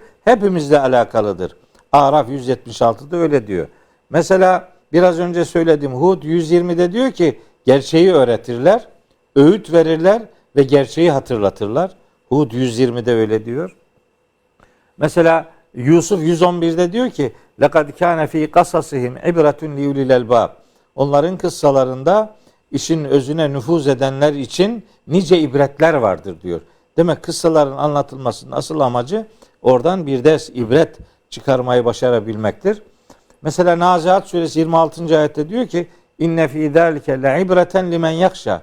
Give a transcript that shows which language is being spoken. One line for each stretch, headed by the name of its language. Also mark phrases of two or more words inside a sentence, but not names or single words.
Turkish: Hepimizle alakalıdır. Araf 176'da öyle diyor. Mesela biraz önce söylediğim Hud 120'de diyor ki gerçeği öğretirler, öğüt verirler ve gerçeği hatırlatırlar. Hud 120'de öyle diyor. Mesela Yusuf 111'de diyor ki
Arabic: لَقَدْ كَانَ ف۪ي قَصَصِهِمْ عِبْرَةٌ لِيُولِي الْاَلْبَابِ.
Turkish: Onların kıssalarında işin özüne nüfuz edenler için nice ibretler vardır diyor. Demek kıssaların anlatılmasının asıl amacı oradan bir ders ibret çıkarmayı başarabilmektir. Mesela Nazihat suresi 26. ayette diyor ki
Arabic: إن في ذلك لعبرة لمن يخشى.